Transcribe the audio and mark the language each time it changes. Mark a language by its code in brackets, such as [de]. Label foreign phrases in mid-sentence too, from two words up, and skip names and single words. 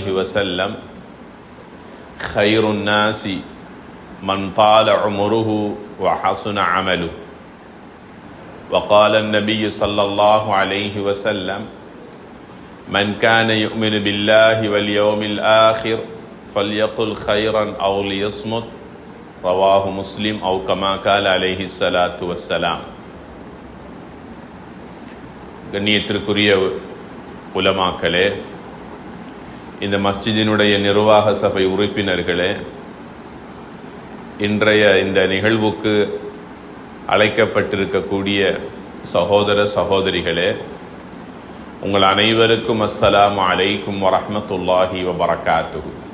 [ar] وسلم خير الناس من طال عمره وحسن عمله وقال النبي صلى الله عليه وسلم من كان يؤمن بالله واليوم الآخر فليقل خيرا أو ليصمت رواه مسلم أو كما قال عليه الصلاة والسلام. [ta] கண்ணியத்திற்குரிய உலமாக்களே, இந்த மஸ்ஜிதினுடைய நிர்வாக சபை உறுப்பினர்களே, இன்றைய இந்த நிகழ்வுக்கு அழைக்கப்பட்டிருக்கக்கூடிய சகோதர சகோதரிகளே, உங்கள் அனைவருக்கும் [ar] السلام عليكم ورحمة الله وبركاته.